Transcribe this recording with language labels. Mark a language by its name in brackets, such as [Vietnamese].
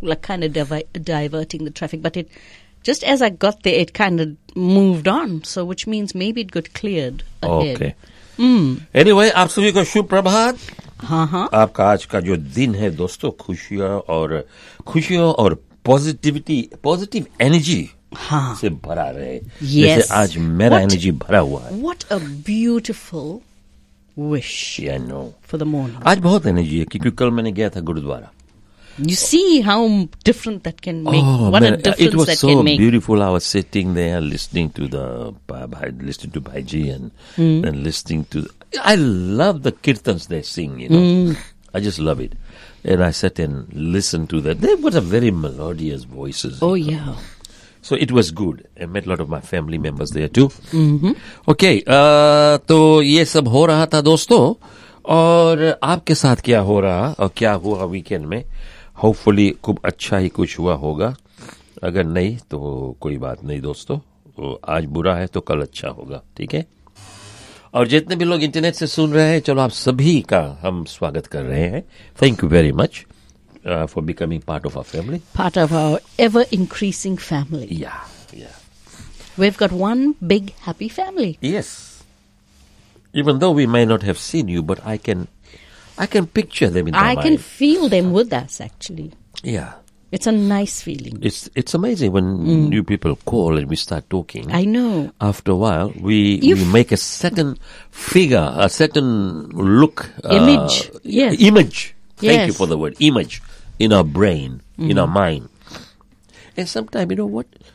[English] Like kind of diverting the traffic. But it just as I got there, it kind of moved on. So which means maybe it got cleared ahead. Okay. Mm. [Hindi] Anyway, aap sabhi ko shubh prabhat. [English] Uh-huh. [Hindi] Aapka aaj ka jo din hai, dosto, khushiyon aur positive energy हाँ से भरा रहे। [English] yes. [Hindi] जैसे आज मेरा energy भरा हुआ है। [English] What a beautiful wish, yeah, I know. For the morning. [Hindi] आज बहुत एनर्जी है क्योंकि कल मैंने गया था gurdwara. [English] You see how different that can make. Oh, what a difference that can make. It was so beautiful. I was sitting there listening to Bhaiji and then listening to. I love the kirtans they sing, you know. I just love it. And I sat and listened to that. They were very melodious voices. Oh, yeah. So it was good. I met a lot of my family members there too. Mm-hmm. [Hindi] Okay, तो ये सब हो रहा था दोस्तों, और आपके साथ क्या हो रहा और क्या हुआ वीकेंड में? Hopefully खूब अच्छा ही कुछ हुआ होगा, अगर नहीं तो कोई बात नहीं दोस्तों, तो आज बुरा है तो कल अच्छा होगा, ठीक है? और जितने भी लोग इंटरनेट से सुन रहे हैं, चलो आप सभी का हम स्वागत कर रहे हैं। [English] Thank you very much for becoming part of our family, part of our ever increasing family. Yeah we have got one big happy family. Yes, even though we may not have seen you, but I can picture them in, I can feel them with us actually. Yeah It's a nice feeling. It's amazing when new people call and we start talking. I know. After a while, we make a certain figure, a certain look. Image. Yes. Image. Yes. Thank you for the word. Image in our brain, in our mind. And sometimes, you know what?